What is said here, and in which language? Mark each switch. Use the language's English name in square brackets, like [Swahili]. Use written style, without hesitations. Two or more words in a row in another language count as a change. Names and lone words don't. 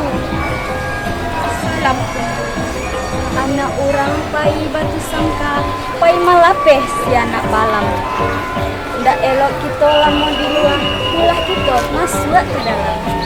[Minangkabau] Salam anak orang pai batu sangka, pai malapeh si anak balam. Ndak elok kita lama di luar, ulah kita masuk ke dalam.